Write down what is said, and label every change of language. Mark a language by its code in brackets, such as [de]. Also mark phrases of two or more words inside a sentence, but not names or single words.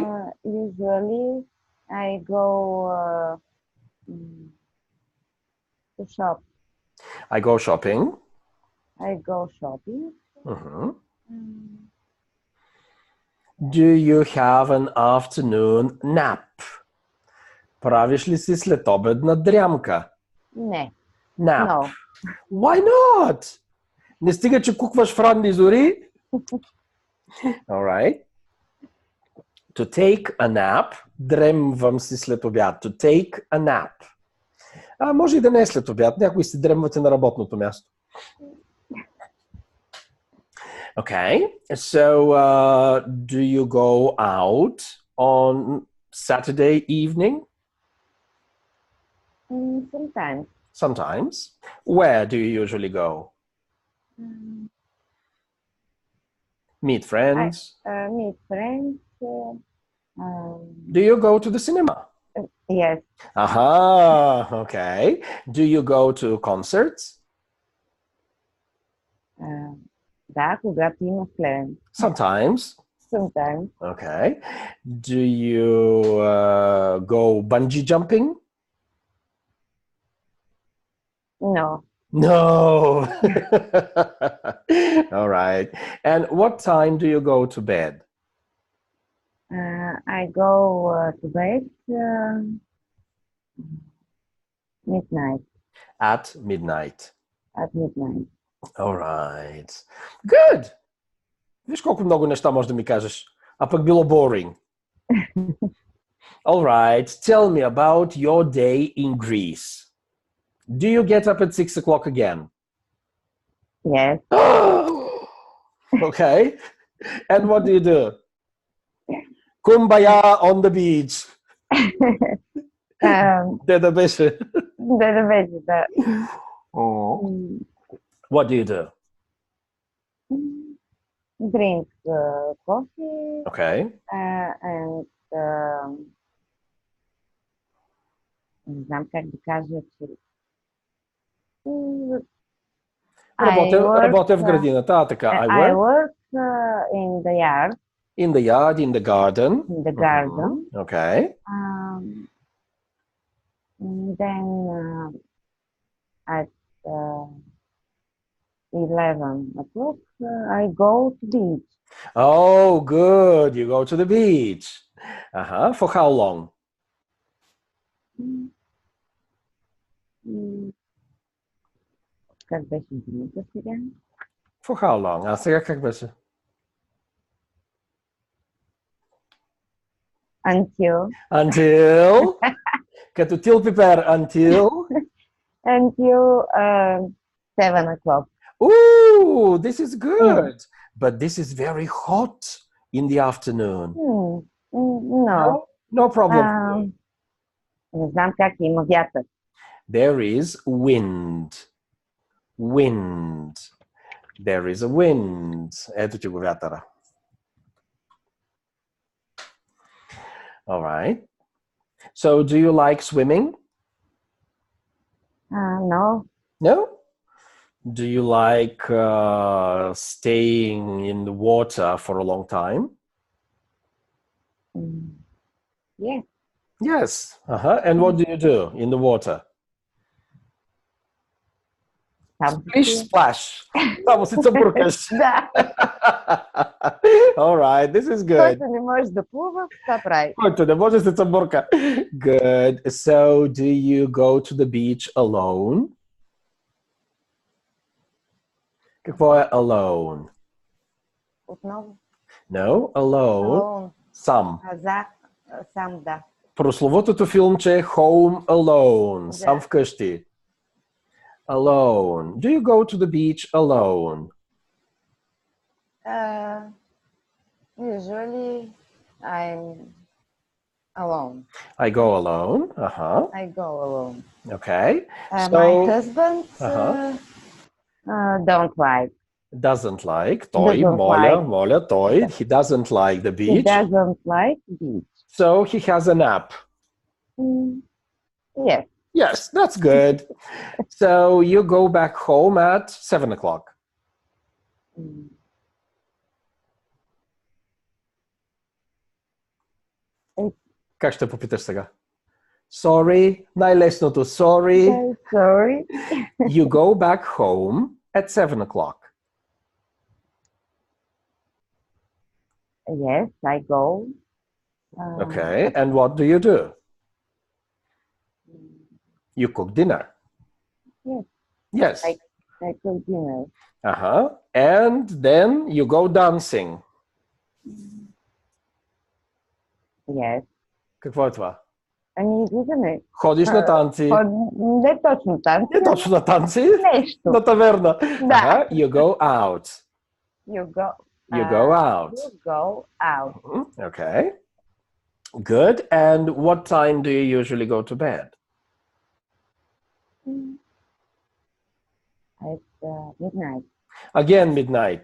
[en] Usually, I go to shop. I go shopping. I go shopping. Mm-hmm. Do you have an afternoon nap? [bg] Правиш ли си следобедна дрямка? Не. [en] Nap. No. Why not? [bg] Не стига, че кукваш в ранни зори. [en] All right. To take a nap. [bg] Дремвам си след обяд. [en] To take a nap. [bg] Може и да не е след обяд. Някои си дремвате на работното място. [en] Okay. So, do you go out on Saturday evening? Sometimes. Sometimes. Where do you usually go? Meet friends? Meet friends. Do you go to the cinema? Yes. Aha, okay. Do you go to concerts? [bg] Да, когато има в Плевен. [en] Sometimes. Sometimes. Okay. Do you go bungee jumping? No. No. All right. And what time do you go to bed? I go to bed midnight. At midnight. At midnight. All right. Good. [bg] Виж колко много неща можеш да ми кажеш. А пък било boring. [en] All right. Tell me about your day in Greece. Do you get up at 6 o'clock again? Yes. Okay. And what do you do? Kumbaya on the beach. [bg] Де да беше? Да беше, да. [en] What do you do? Drink coffee. Okay. [bg] And не знам как да кажа, че Работя в градината, така. [en] I work in the yard. In the yard, in the garden. In the garden. Okay. Then at 11 o'clock, I go to the beach. Oh, good. You go to the beach. For how long? [bg] Как беше думата сега? [en] For how long? [bg] А сега как беше? Until. Като тил пипер. [en] Until 7 o'clock. Ooh, this is good. But this is very hot in the afternoon. No. No problem. [bg] Не знам как има вятър. [en] There is wind. Wind. There is a wind. [bg] Ето ти го вятъра. [en] All right. So, do you like swimming? No. No? Do you like staying in the water for a long time? Yes. Yes. And what do you do in the water? [bg] Само [en] Splish, splash. [bg] Само си цъбуркаш. Да. [en] All right, this is good. [bg] Който не може да плува, това прави. Който не може се цъбурка. [en] Good. So, do you go to the beach alone? [bg] Какво е alone? Отново. [en] No, alone. Alone. [bg] Сам. Сам, да. Прословутото филмче Home Alone. Да. Сам вкъщи. [en] Alone. Do you go to the beach alone? Usually, I'm alone. I go alone. I go alone. Okay. My husband don't like. Doesn't like. Той, Doesn't [bg] моля, той. [en] He doesn't like the He beach. doesn't like beach. So he has a nap. Yes. Yes, that's good. So you go back home at 7 o'clock. [bg] Как ще попиташ сега? Sorry. Най-лесното. [en] Sorry. Okay, sorry. You go back home at 7 o'clock. Yes, I go. Okay. And what do you do? You cook dinner. Yes. Yes. I cook dinner. And then you go dancing. Yes. [bg] Какво е това? Ами, излизаме. Ходиш на танци. Не точно танци. Не точно на танци. Нещо. На таверна. Да. [en] You go out. You go. You go out. You go out. Okay. Good. And what time do you usually go to bed? At midnight. Again, midnight.